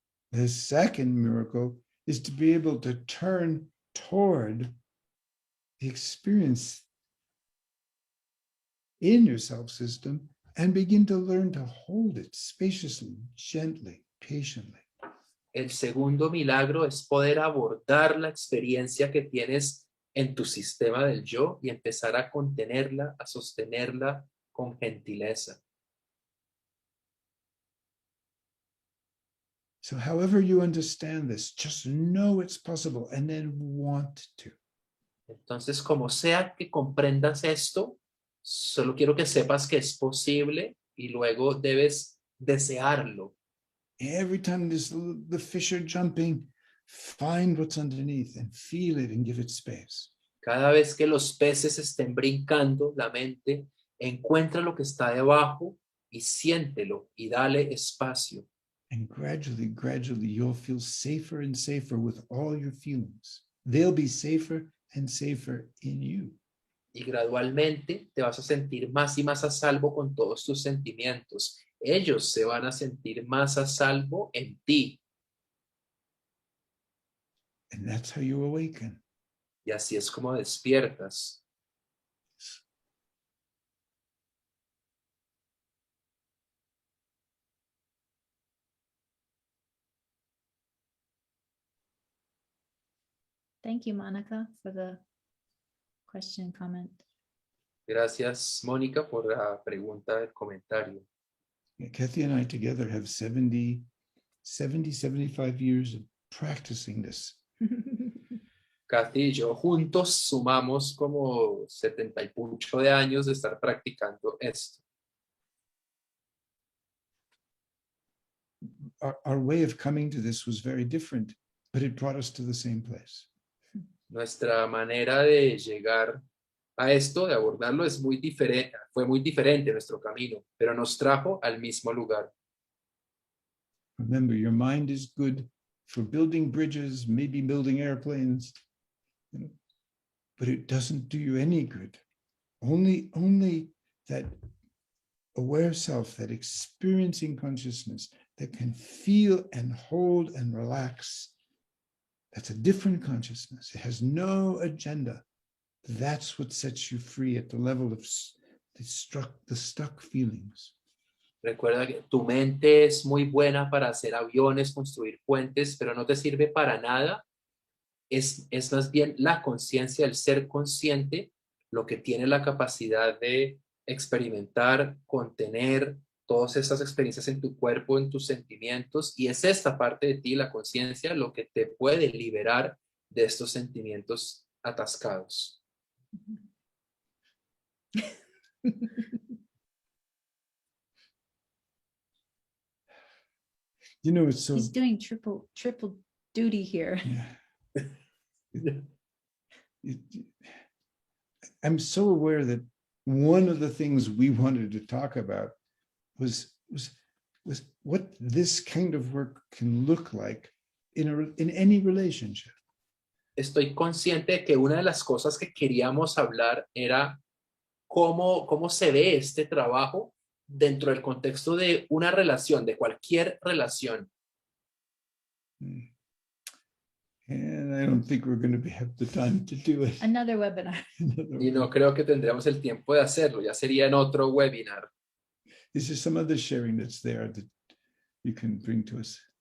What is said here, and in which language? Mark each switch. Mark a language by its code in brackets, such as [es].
[en] The second miracle is to be able to turn toward the experience in your self-system and begin to learn to hold it spaciously, gently, patiently. [es] El segundo milagro es poder abordar la experiencia que tienes en tu sistema del yo y empezar a contenerla, a sostenerla con gentileza. [en] So however you understand this, just know it's possible and then want to. [es] Entonces, como sea que comprendas esto, solo quiero que sepas que es posible y luego debes desearlo. [en] Every time the fish are jumping, find what's underneath and feel it and give it space. [es] Cada vez que los peces estén brincando, la mente encuentra lo que está debajo y siéntelo y dale espacio. [en] And gradually, gradually, you'll feel safer and safer with all your feelings. They'll be safer and safer in you. [es] Y gradualmente te vas a sentir más y más a salvo con todos tus sentimientos. Ellos se van a sentir más a salvo en ti. [en] And that's how you awaken. [es] Y así es como despiertas. [en] Thank you, Monica, for the question and comment. [es] Gracias, Mónica, por la pregunta del comentario. [en] Kathy and I together have 70, 75 years of practicing this. [es] Kathy y yo juntos sumamos como 70 y mucho de años de estar practicando esto. [en] Our way of coming to this was very different, but it brought us to the same place. [es] Nuestra manera de llegar a esto, de abordarlo, es muy diferente, fue muy diferente nuestro camino, pero nos trajo al mismo lugar. [en] Remember, your mind is good for building bridges, maybe building airplanes, but it doesn't do you any good. Only that aware self, that experiencing consciousness that can feel and hold and relax, that's a different consciousness. It has no agenda. That's what sets you free at the level of the stuck feelings. [es] Recuerda que tu mente es muy buena para hacer aviones, construir puentes, pero no te sirve para nada. Es más bien la conciencia, el ser consciente, lo que tiene la capacidad de experimentar, contener todas estas experiencias en tu cuerpo, en tus sentimientos, y es esta parte de ti, la conciencia, lo que te puede liberar de estos sentimientos atascados. [en] You know, it's so. He's doing triple duty here. Yeah. I'm so aware that one of the things we wanted to talk about was what this kind of work can look like in any relationship. [es] Estoy consciente de que una de las cosas que queríamos hablar era cómo se ve este trabajo dentro del contexto de una relación, de cualquier relación. [en] And I don't think we're going to have the time to do it. Another webinar. [es] Y no creo que tendremos el tiempo de hacerlo, ya sería en otro webinar. [en] Is there some other sharing that's there that you can bring to us?